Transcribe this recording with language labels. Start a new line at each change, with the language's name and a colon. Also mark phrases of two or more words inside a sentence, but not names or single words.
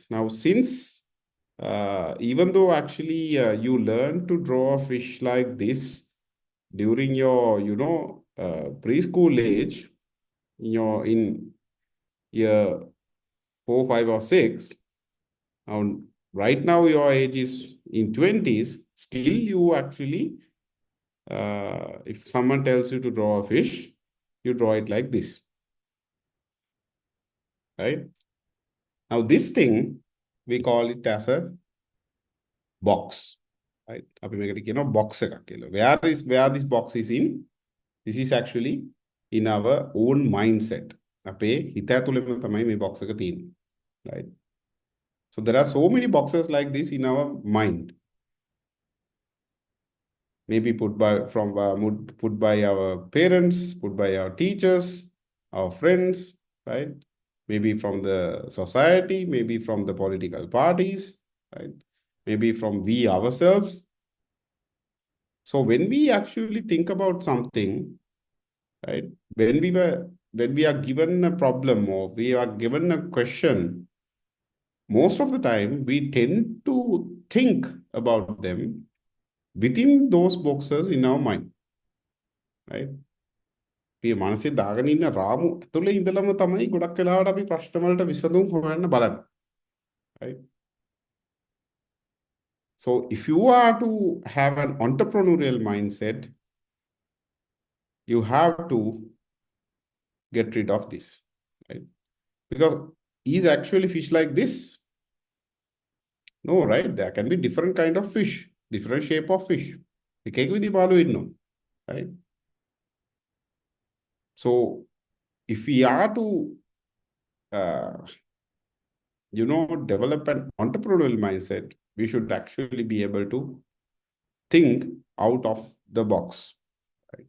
English: Now, since even though actually you learn to draw a fish like this during your, preschool age, in year 4, 5, or 6, now right now your age is in 20s, still you actually, if someone tells you to draw a fish, you draw it like this, right? Now this thing, we call it as a box, right?
Sinhala: අපි මේකට කියනවා box එකක් කියලා.
English: Where this box is in? This is actually in our own mindset.
Sinhala: අපේ හිත ඇතුළෙම තමයි මේ box එක තියෙන්නේ,
English: right? So there are so many boxes like this in our mind. Maybe put by our parents, put by our teachers, our friends, right? Maybe from the society, maybe from the political parties, right? Maybe from we ourselves. So when we actually think about something, right? When we are given a problem or we are given a question, most of the time we tend to think about them within those boxes in our mind, right?
Sinhala: මේ මනසේ දාගෙන ඉන්න රාමු ඇතුලේ ඉඳලම තමයි ගොඩක් වෙලාවට අපි ප්‍රශ්න වලට විසඳුම් හොයන්න බලන්නේ,
English: right? So if you are to have an entrepreneurial mindset, you have to get rid of this, right? Because is actually fish like this? No, right? There can be different kind of fish, different shape of fish.
Sinhala: එකෙක් විදිහ පාළු ඉන්නවා,
English: right? So if we are to develop an entrepreneurial mindset, we should actually be able to think out of the box, right?